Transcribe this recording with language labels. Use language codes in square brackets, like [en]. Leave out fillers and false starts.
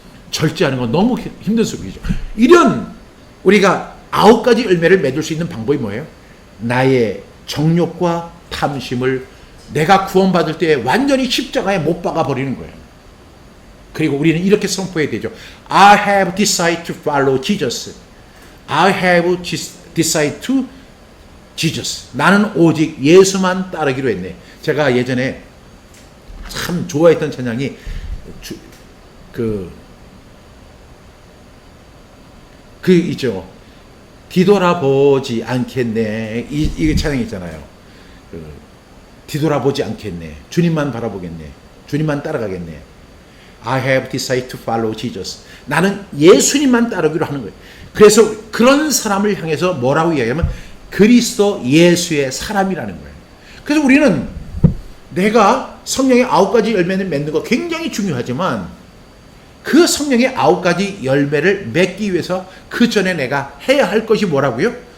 [ko] 절제하는 건 너무 힘든 소비죠. 이런 우리가 9가지 열매를 맺을 수 있는 방법이 뭐예요? 나의 정욕과 탐심을 내가 구원받을 때 완전히 십자가에 못 박아 버리는 거예요. 그리고 우리는 이렇게 선포해야 되죠. [en] I have decided to follow Jesus. I have decided to Jesus. [ko] 나는 오직 예수만 따르기로 했네. 제가 예전에 참 좋아했던 찬양이 그 있죠. 뒤돌아보지 않겠네. 이 찬양 있잖아요. 뒤돌아보지 않겠네. 주님만 바라보겠네. 주님만 따라가겠네. [en] I have decided to follow Jesus. [ko] 나는 예수님만 따르기로 하는 거예요. 그래서 그런 사람을 향해서 뭐라고 이야기하면 그리스도 예수의 사람이라는 거예요. 그래서 우리는 내가 성령의 9가지 열매를 맺는 거 굉장히 중요하지만 그 성령의 9가지 열매를 맺기 위해서 그 전에 내가 해야 할 것이 뭐라고요?